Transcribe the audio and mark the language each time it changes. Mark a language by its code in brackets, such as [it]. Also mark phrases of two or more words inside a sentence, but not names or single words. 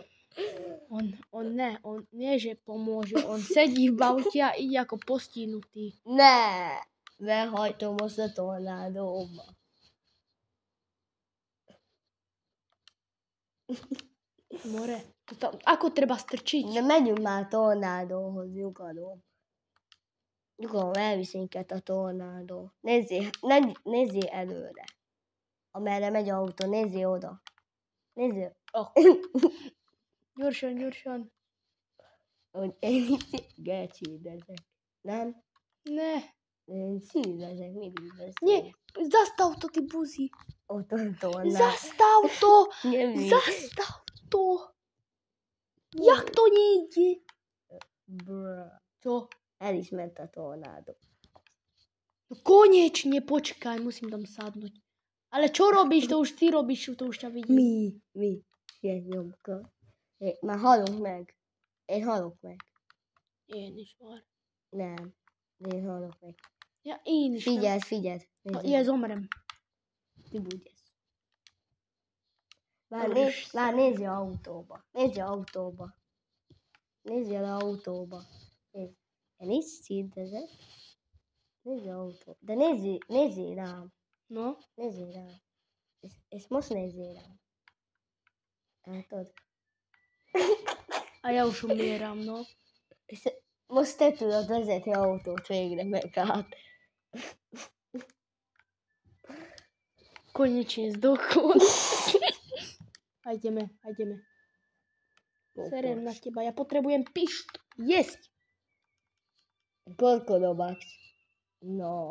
[sk] On nie, že pomôže, on sedí v aute a ide ako postihnutý. [hu] Ne, behajtom most a tornádóba. [sk] More, to tam, ako treba strčiť? [hu] De megyünk már tornádóhoz, nyugodom. Nyugodom, elvisz minket a tornádó. Nézzél előre. Amerre megy a autó, nézzél oda. Nézzél. Oh. Gyorsan. Hogy én gecsídezek. Nem? Ne. Én szívezek, mindig beszélek. [sk] Nie, zastav to, ty buzi. [hu] Ott a tornádó. [sk] Zastav to! [hu] Nem [sk] Zastav to! Jak to nejde? Brr. Čo? [hu] El is ment a tornádó. [sk] No konečne, počkaj, musím tam sadnúť. Ale čo robíš? To už ty robíš, to už ťa vidím. [hu] Mi? Ilyen nyomka. Már halok meg. Én halok meg. Én is már. Nem. Én halok meg. Ja, én is. Figyeld. [sk] Ja zomrem. Ti budesz. [hu] Már nézzél autóba. Nézzél autóba. Én is színtezek. Nézzél autóba. De nézzél rám. No? Nézzél rám. És most nézzél rám. Látod? [sk] A ja už umieram, no. [hu] És most te tudod vezetni autót végre megállt. [sk] Konečne zdochol. Ideme. Serem na teba, ja potrebujem pišt. Jesť. Koľko máš? No.